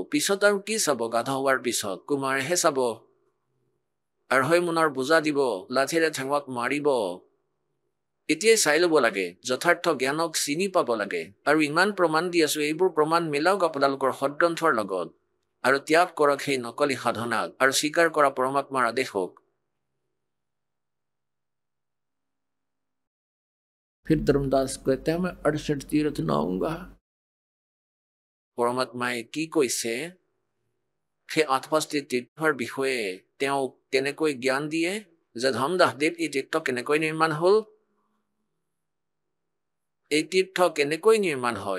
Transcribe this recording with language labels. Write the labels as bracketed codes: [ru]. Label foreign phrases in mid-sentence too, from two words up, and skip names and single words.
[as] পিছত আৰু কি চাব? গাধা হোৱাৰ পিছত কুমাৰেহে চাব। 2.5 মোনৰ বোজা দিব, লাঠিৰে ঠেঙত মাৰিব। এতিয়াই চাই ল'ব লাগে, যথাৰ্থ জ্ঞানক চিনি পাব লাগে। আৰু ইমান প্ৰমাণ দি আছো, এইবোৰ প্ৰমাণ মিলাওক আপোনালোকৰ সদগ্ৰন্থৰ লগত আৰু ত্যাগ কৰক সেই নকলি সাধনাক আৰু স্বীকাৰ কৰা পৰমাত্মাৰ আদেশক। [hi] फिर धर्मदास कहते हैं मैं 68 तीर्थ नहाऊंगा। [as] পৰমাত্মাই কি কৈছে সেই 68টি তীৰ্থৰ বিষয়ে তেওঁক কেনেকৈ জ্ঞান দিয়ে যে ধৰ্মদাসদেৱ এই তীৰ্থ কেনেকৈ নিৰ্মাণ হ'ল। এই তীৰ্থ কেনেকৈ নিৰ্মাণ হয়?